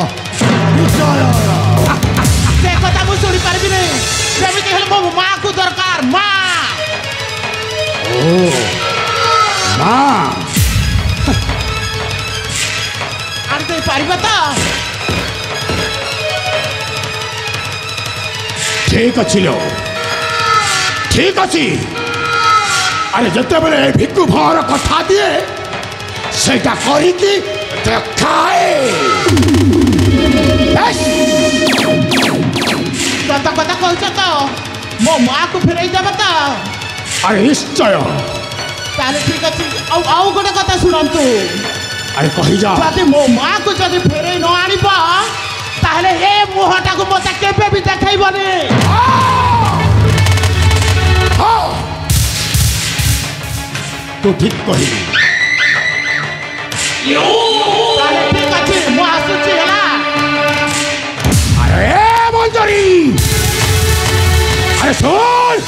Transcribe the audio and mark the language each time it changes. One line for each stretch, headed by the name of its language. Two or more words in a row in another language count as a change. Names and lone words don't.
Odia: ସେ କଥା ମୁଁ ଶୁଣିପାରିବିନି ସେମିତି ହେଲେ ମୋ ମାକୁ ଦରକାର ମା ଆଣି ଦେଇପାରିବ ତ ଠିକ ଅଛି ଲୋ ଠିକ ଅଛି ଆରେ ଯେତେବେଳେ ଏଇ ଭିକ୍ଷୁ ଭର କଥା ଦିଏ ସେଟା କରିକି ଦେଖାଏ ସତ କଥା কହୁଛ ତ ମୋ ମାକୁ ଫେରେଇ ଦେବ ତ ଆରେ ନିଶ୍ଚୟ ତାହେଲେ ଠିକ ଅଛି ଆଉ ଗୋଟେ କଥା ଶୁଣନ୍ତୁ ଆରେ କହି ଯା ଯଦି ମୋ ମାକୁ ଯଦି ଫେରେଇ ନ ଆଣିବ ତାହେଲେ ଏ ମୁହଁଟାକୁ ମତେ କେବେ ବି ଦେଖେଇବନି ତୁ ଠିକ କହିଲୁ ତାହେଲେ ଠିକ ଅଛି ମୁଁ ଆସୁଛି ହେଲା ଆରେ ମଞ୍ଜରୀ ଆରେ ଶୁଣ